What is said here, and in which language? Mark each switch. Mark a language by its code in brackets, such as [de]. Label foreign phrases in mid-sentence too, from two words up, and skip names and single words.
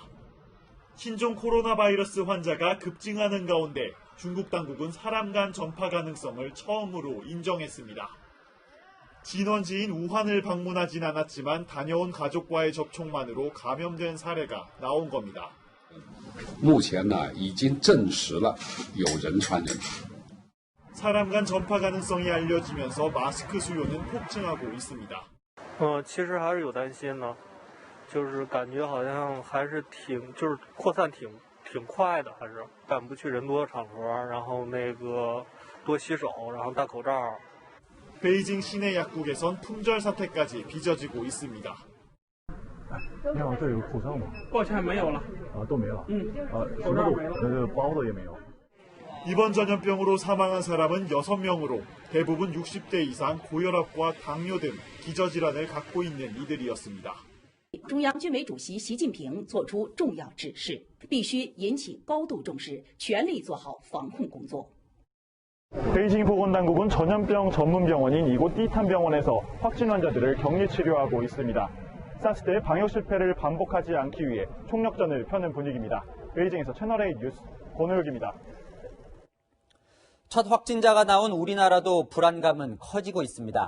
[ko] 신종 코로나 바이러스 환자가 급증하는 가운데 중국 당국은 사람 간 전파 가능성을 처음으로 인정했습니다. 진원지인 우한을 방문하진 않았지만 다녀온 가족과의 접촉만으로 감염된 사례가 나온 겁니다. [zh] 目前呢已经证实了有人传人。 [ko] 사람 간 전파 가능성이 알려지면서 마스크 수요는 폭증하고 있습니다. [zh] 其实还是有担心的，就是感觉好像还是就是扩散挺快的，还是赶不去人多的场合，然后多洗手，然后戴口罩。 [ko] 베이징 시내 약국에선 품절 사태까지 빚어지고 있습니다. [zh] 你好，这有口罩吗？抱歉，没有了。都没了。口罩没了，包的也没有。 [ko] 이번 전염병으로 사망한 사람은 6명으로 대부분 60대 이상 고혈압과 당뇨 등 기저질환을 갖고 있는 이들이었습니다. [zh] 中央军委主席习近平作出重要指示，必须引起高度重视，全力做好防控工作。 [ko] 베이징 보건당국은 전염병 전문 병원인 이곳 띠탄 병원에서 확진 환자들을 격리 치료하고 있습니다. 사스 때 방역 실패를 반복하지 않기 위해 총력전을 펴는 분위기입니다. 베이징에서 채널A 뉴스 권호혁입니다. 첫 확진자가 나온 우리나라도 불안감은 커지고 있습니다.